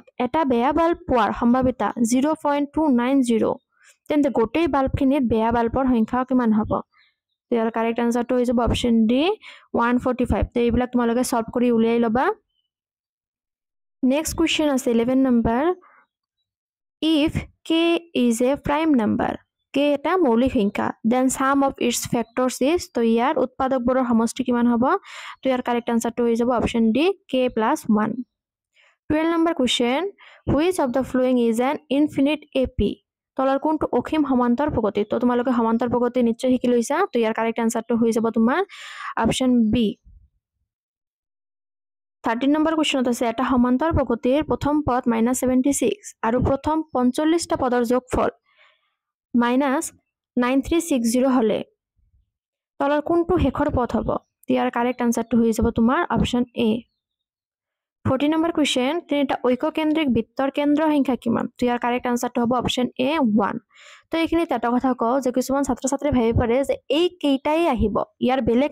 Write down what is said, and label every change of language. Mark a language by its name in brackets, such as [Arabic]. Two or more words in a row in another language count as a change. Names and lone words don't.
[Assamese] এটা বেয়া বাল্ব পোৱাৰ সম্ভাৱিতা 0.290 তেন্তে গোটেই বাল্বখিনিত বেয়া বাল্বৰ সংখ্যা কিমান হ'ব তো ইয়াৰ [English] correct answer [Assamese] হৈ যাব [English] option D [Assamese] 145 তো এইবিলাক তোমালোকে সলভ কৰি উলিয়াই লবা [English] next question [Assamese] আছে 11 নম্বৰ [English] if k is a prime number [Assamese] k এটা মৌলিক সংখ্যা [English] then sum of its factors is [Assamese] তো ইয়াৰ উৎপাদকবোৰৰ সমষ্টি কিমান হ'ব তো ইয়াৰ [English] correct answer [Assamese] হৈ যাব [English] option D [Assamese] k + 1 12 নম্বৰ কোৱেশ্চন [English] which of the following is an infinite ap [Assamese] তলৰ কোনটো অসীম সমান্তৰ প্ৰগতি তো তোমালোকে সমান্তৰ প্ৰগতি নিশ্চয় শিকি লৈছা তো ইয়াৰ [English] correct answer [Assamese] হৈ যাব তোমাৰ [English] option B [Assamese] 13 নম্বৰ কোৱেশ্চনত আছে এটা সমান্তৰ প্ৰগতিৰ প্ৰথম পদ -76 আৰু প্ৰথম 45টা পদৰ যোগফল -9360 হলে তলৰ কোনটো শেষৰ পদ হ'ব ইয়াৰ [English] correct answer [Assamese] হৈ যাব তোমাৰ [English] option A [Assamese] 14 নম্বৰ কোৱেশ্চন তিনিটা ঐককেন্দ্ৰিক বৃত্তৰ কেন্দ্ৰ সংখ্যা কিমান তো ইয়াৰ [English] correct answer [Assamese] হ'ব [English] option A [Assamese] 1 তো এইখিনি এটা কথা কও যে কিছুমান ছাত্ৰ ছাত্ৰী ভাবি পাৰে যে এই কেইটাই আহিব ইয়াৰ বেলেগ